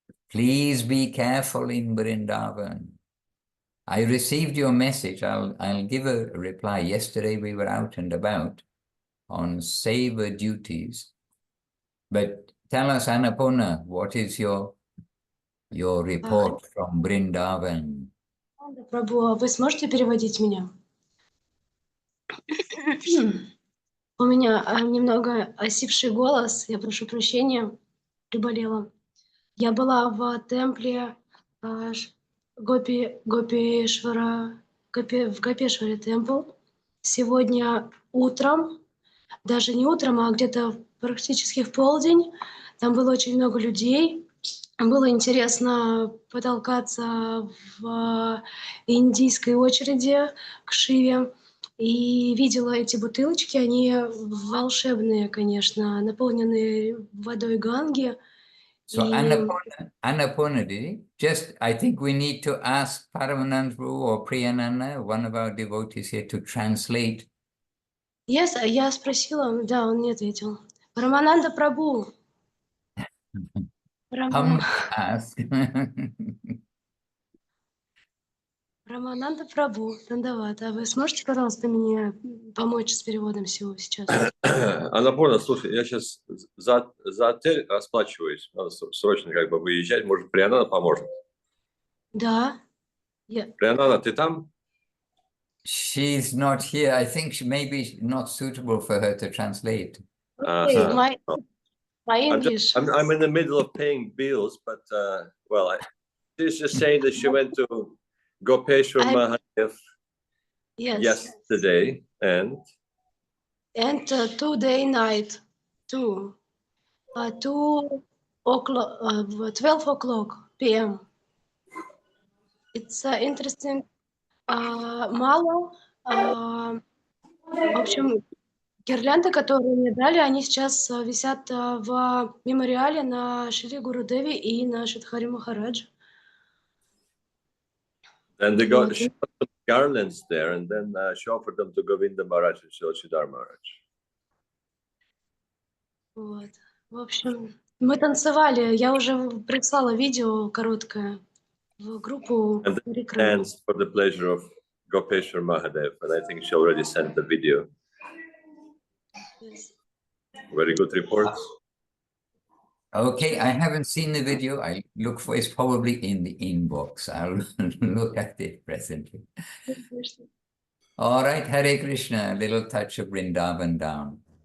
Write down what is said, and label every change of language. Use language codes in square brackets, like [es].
[en] Please be careful in Vrindavan. I received your message. I'll give a reply. Yesterday we were out and about on seva duties. But tell us, Annapurna, what is your report from Vrindavan? [ru] Прабhu, вы сможете переводить меня? У меня немного осипший голос, я прошу прощения, приболела. Я была в темпле Гопишвара в Гопешваре темпл. Сегодня утром, даже не утром, а где-то практически в полдень, там было очень много людей. Было интересно потолкаться в индийской очереди к Шиве. И видела эти бутылочки, они волшебные, конечно, наполненные водой Ганги. [en] So [ru] И [en] Annapurna, just I think we need to ask Paramanand or Priyananda, one of our devotees here, to translate. [ru] я спросила, да, он не ответил. Рамананда Прабhu. [en] Come ask. [ru] Рамананда Прабhu, Дандавата. Вы сможете, пожалуйста, мне помочь с переводом всего сейчас? Анапурна, слушай, я сейчас за отель расплачиваюсь. Надо срочно как бы выезжать. Может, Прианана поможет? Да. Прианана, ты там? [en] She's not here. I think she may be not suitable for her to translate. My English. I'm in the middle of paying bills, but well, she's just saying that she went to Gopeshwar Mahadev yesterday and 2-day night, 2 o'clock, 12 o'clock p.m. It's interesting. [ru] Мало. В общем, гирлянды, которые мне дали, они сейчас висят в мемориале на Шри Гурудеве и на Шидхари Махарадж. [en] then they got garlands there, and then she offered them to Govinda Maharaj and Srila Maharaj. [ru] Вот. В общем, мы танцевали. Я уже прислала видео короткое в группу. [en] And they danced for the pleasure of Gopeshwar Mahadev, and I think she already sent the video. Yes. Very good reports. Okay, I haven't seen the video. I look for it's probably in the inbox. I'll look at it presently. All right, Hare Krishna, a little touch of Vrindavan down.